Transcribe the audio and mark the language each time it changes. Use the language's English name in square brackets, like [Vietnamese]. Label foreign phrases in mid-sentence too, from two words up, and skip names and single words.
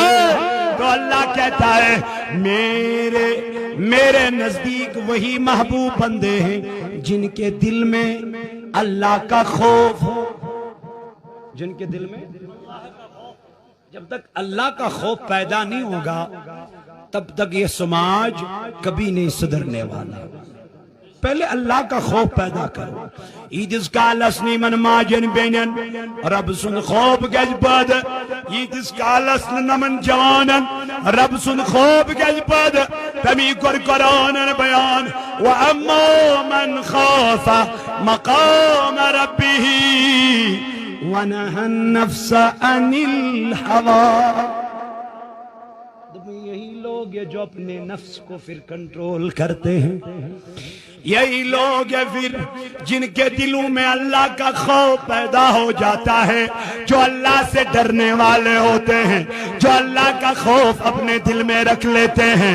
[Urdu] تو اللہ کہتا ہے میرے نزدیک وہی محبوب بندے ہیں جن کے دل میں اللہ کا خوف ہو، جن کے دل میں جب تک اللہ کا خوف پیدا نہیں ہوگا تب تک یہ سماج کبھی نہیں سدھرنے والا۔ پہلے اللہ کا خوف پیدا کرو۔ [Kashmiri] ایدس کالسنی من ماجن بینن رب سن خوف گج بد، ایدس کالسن نمن جوانن رب سن خوف گج بد، تمی قرآن بیان [Arabic] وَأَمَّا مَنْ خَافَ مَقَامَ رَبِّهِ وَنَهَى النَّفْسَ عَنِ الْهَوَىٰ۔ [Urdu] یہی لوگ ہیں جو اپنے نفس کو پھر کنٹرول کرتے ہیں، یہی لوگ ہیں پھر جن کے دلوں میں اللہ کا خوف پیدا ہو جاتا ہے، جو اللہ سے ڈرنے والے ہوتے ہیں، جو اللہ کا خوف اپنے دل میں رکھ لیتے ہیں۔